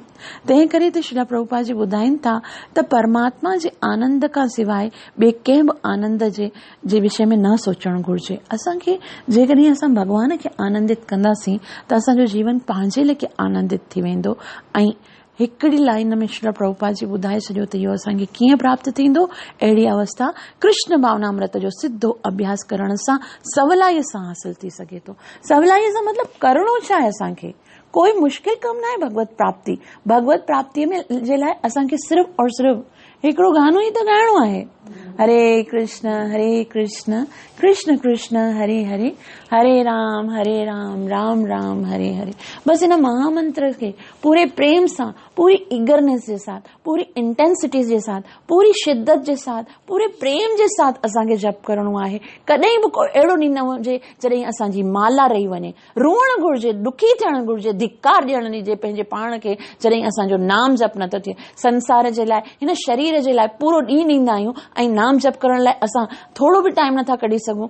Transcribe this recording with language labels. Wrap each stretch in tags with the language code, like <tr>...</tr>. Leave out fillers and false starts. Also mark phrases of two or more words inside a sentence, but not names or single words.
<sd>तंहिं करे त श्रील प्रभुपाद जी ॿुधाइनि था त परमात्मा जे आनंद खां सवाइ ॿिए कंहिं बि आनंद जे विषय में न सोचणु घुर्जे। असांखे जेकॾहिं असां भॻवान खे आनंदित कंदासीं त असांजो जीवन पंहिंजे लेखे आनंदित थी वेंदो। ऐं हिकिड़ी लाइन में श्रील प्रभुपाद जी ॿुधाए छॾियो त इहो असांखे कीअं प्राप्त थींदो। अहिड़ी अवस्था कृष्ण भावनामृत जो सिधो अभ्यास करण सां सवलाईअ सां हासिल थी सघे थो। सवलाईअ सां मतिलबु करणो छा आहे? असांखे कोई मुश्किल कमु न आहे भगवत प्राप्ति। भगवत प्राप्तिअ में जे लाइ असांखे सिर्फ़ु और सिर्फ़ु हिकिड़ो गानो ई त ॻाइणो आहे,</sd> <sa>हरे कृष्ण कृष्ण कृष्ण हरे हरे, हरे राम राम राम हरे हरे।</sa> <sd>बसि इन महामंत्र खे पूरे प्रेम सां, पूरी ईगरनेस जे साथ, पूरी इंटेंसिटी जे साथ, पूरी शिद्दत जे साथ, पूरे प्रेम जे साथ असांखे जप करणो आहे। कॾहिं बि कोई अहिड़ो ॾींहुं न हुजे जॾहिं असांजी माला रही वञे। रोअणु घुर्जे, दुखी थियणु घुर्जे, धिक्कार ॾियणु घुर्जे पंहिंजे पाण खे जॾहिं असांजो नाम जप नथो थिए। संसार जे लाइ, हिन शरीर शरीर जे लाइ पूरो ॾींहुं ॾींदा आहियूं ऐं नाम जप करण लाइ असां थोरो बि टाइम नथा कढी सघूं।</sd>